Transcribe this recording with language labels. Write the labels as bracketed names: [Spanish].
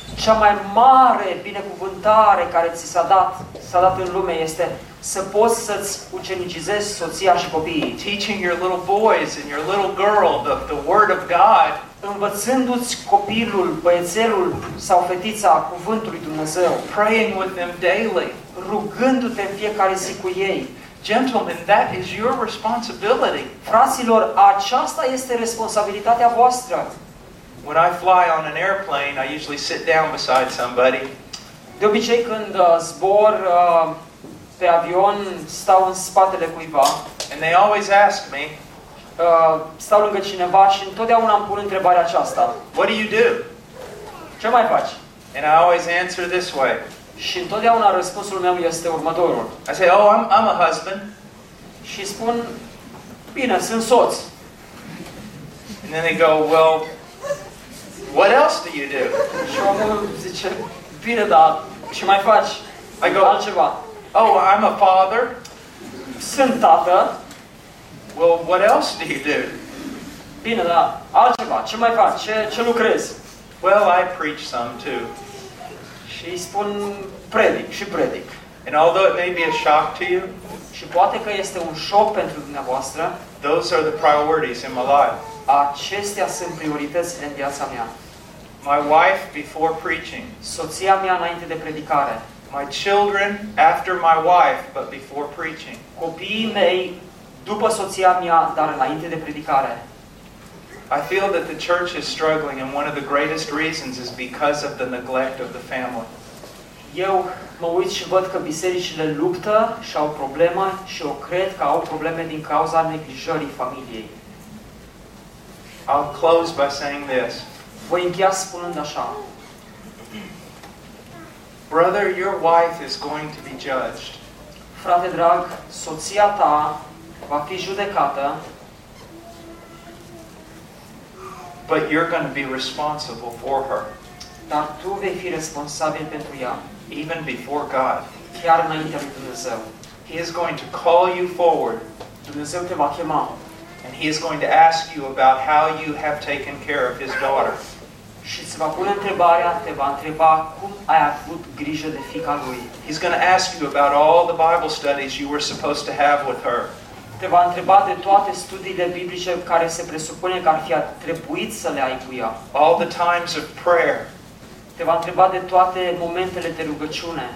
[Romanian] Cea mai mare binecuvântare care ți s-a dat în lume este să poți să-ți ucenicizezi soția și copiii. [English] Teaching your little boys and your little girl the word of God. [Romanian] Învățându-ți copilul, băiețelul sau fetița cuvântului Dumnezeu. [English] Praying with them daily. [Romanian] Rugându-te în fiecare zi cu ei. [English] Gentlemen, that is your responsibility. [Romanian] Fraților, aceasta este responsabilitatea voastră. [English] When I fly on an airplane, I usually sit down beside somebody. [Romanian] De obicei când zbor pe avion, stau în spatele cuiva. [English] And they always ask me, [Romanian] stau lângă cineva și întotdeauna îmi pun întrebarea aceasta. [English] What do you do? [Romanian] Ce mai faci? [English] And I always answer this way. [Romanian] Și întotdeauna răspunsul meu este următorul. [English] I say, oh, I'm a husband. [Romanian] Și spun, bine, sunt soț. [English] And then they go, well, what else do you do? [Romanian] Și omul zice, bine, dar ce mai faci? [English] I go, [Romanian] altceva. [English] Oh, I'm a father. [Romanian] Sunt tată. [English] Well, what else do you do? [Romanian] Bine, dar altceva. Ce mai faci? Ce lucrezi? [English] Well, I preach some, too. [Romanian] Și spun predic și predic. [English] And although it may be a shock to you, [Romanian] și poate că este un șoc pentru dumneavoastră, [English] those are the priorities in my life. [Romanian] Acestea sunt prioritățile în viața mea. [English] My wife before preaching. [Romanian] Soția mea înainte de predicare. [English] My children after my wife, but before preaching. [Romanian] Copiii mei după soția mea, dar înainte de predicare. [English] I feel that the church is struggling and one of the greatest reasons is because of the neglect of the family. [Romanian] Eu mă uit și văd că bisericile luptă și au probleme și eu cred că au probleme din cauza neglijării familiei. [English] I'll close by saying this. [Romanian] Voi încheia spunând așa. [English] Brother, your wife is going to be judged. [Romanian] Frate drag, soția ta va fi judecată. [English] But you're going to be responsible for her. [Romanian] Dar tu vei fi responsabil pentru ea. [English] Even before God. [Romanian] Chiar înaintea lui Dumnezeu. [English] He is going to call you forward. [Romanian] Dumnezeu te va chema. [English] And he is going to ask you about how you have taken care of his daughter. [Romanian] Și îți va pune întrebarea, te va întreba cum ai avut grijă de fiica lui. [English] He's going to ask you about all the Bible studies you were supposed to have with her. [Romanian] Te va întreba de toate studiile biblice care se presupune că ar fi trebuit să le ai cu ea. [English] All the times of prayer. [Romanian] Te va întreba de toate momentele de rugăciune.